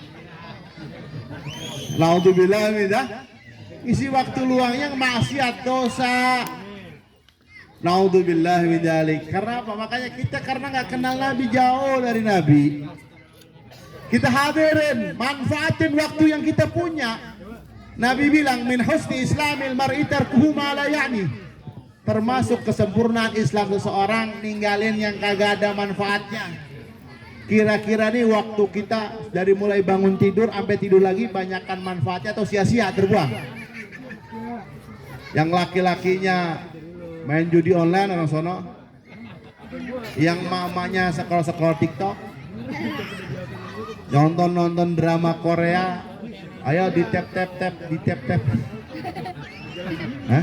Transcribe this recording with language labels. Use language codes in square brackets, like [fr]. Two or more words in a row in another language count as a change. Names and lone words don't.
[ar] نعوذ بالله من ذلك. [id] Isi waktu luangnya maksiat, dosa. [ar] نعوذ بالله من ذلك. [id] Karena apa? Makanya kita karena nggak kenal Nabi, jauh dari Nabi. Kita hadirin, manfaatin waktu yang kita punya. Nabi bilang [ar] من حسن إسلام المرء تركه ما لا يعنيه. [id] Termasuk kesempurnaan Islam seseorang ninggalin yang kagak ada manfaatnya. Kira-kira nih waktu kita dari mulai bangun tidur sampai tidur lagi banyakkan manfaatnya atau sia-sia terbuang? Yang laki-lakinya main judi online orang sono, yang mamanya scroll-scroll TikTok, nonton drama Korea, ayo di tap, hah?